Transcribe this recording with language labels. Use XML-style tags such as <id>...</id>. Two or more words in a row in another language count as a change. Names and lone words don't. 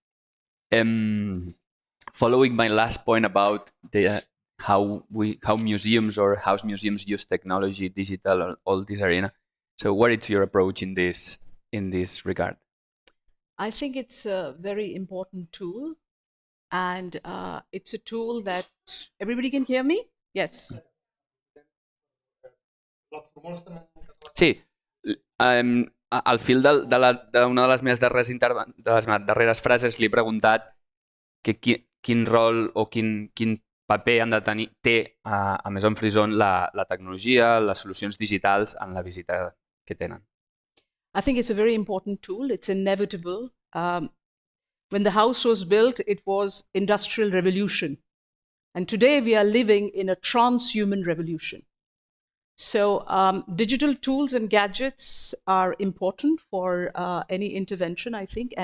<en>Following my last point about how museums or house museums use technology, digital, all this arena. So what is your approach in this regard? I think it's a very important tool, and it's a tool that everybody can hear me? Yes.</en> <ca>Sí. Al fil d'una de les meves darreres frases li he preguntat que quin rol o quin paper té a Maison Frison la tecnologia, les solucions digitals en la visita que tenen.</ca> <en>I think it's a very important tool. It's inevitable. When the house was built, it was industrial revolution. And today we are living in a transhuman revolution. So digital tools and gadgets are important for any intervention, I think.</en>